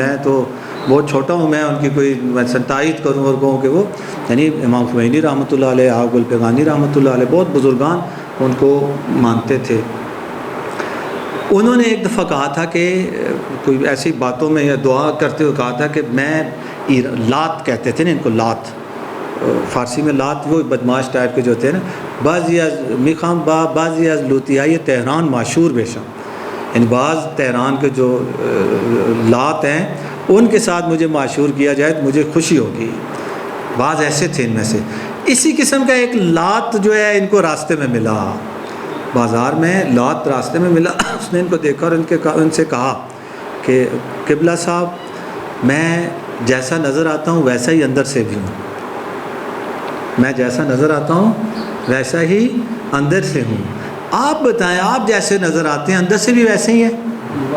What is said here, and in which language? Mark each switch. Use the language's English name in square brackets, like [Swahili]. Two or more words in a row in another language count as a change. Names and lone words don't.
[Urdu] میں تو بہت چھوٹا ہوں، میں ان کی کوئی تائید کروں اور کہوں کہ وہ یعنی امام خمینی [Arabic] رحمۃ اللہ علیہ، [Urdu] آغا الپیغانی [Arabic] رحمۃ اللہ علیہ، [Urdu] بہت بزرگان ان کو مانتے تھے۔ انہوں نے ایک دفعہ کہا تھا کہ کوئی ایسی باتوں میں یا دعا کرتے ہوئے کہا تھا کہ میں لات کہتے تھے نا ان کو، لات فارسی میں لات وہ بدماش ٹائپ کے جو ہوتے ہیں نا، [Persian] بعضی از میخام با بعضی از لوتیائی تہران معشور بیشم، [Urdu] یعنی بعض تہران کے جو لات ہیں ان کے ساتھ مجھے معشور کیا جائے تو مجھے خوشی ہوگی۔ بعض ایسے تھے ان میں سے۔ اسی قسم کا ایک لات جو ہے ان کو راستے میں ملا، بازار میں لات راستے میں ملا۔ اس نے ان کو دیکھا اور ان سے کہا کہ قبلہ صاحب میں جیسا نظر آتا ہوں ویسا ہی اندر سے بھی ہوں، میں جیسا نظر آتا ہوں ویسا ہی اندر سے ہوں، آپ بتائیں آپ جیسے نظر آتے ہیں اندر سے بھی ویسے ہی ہیں؟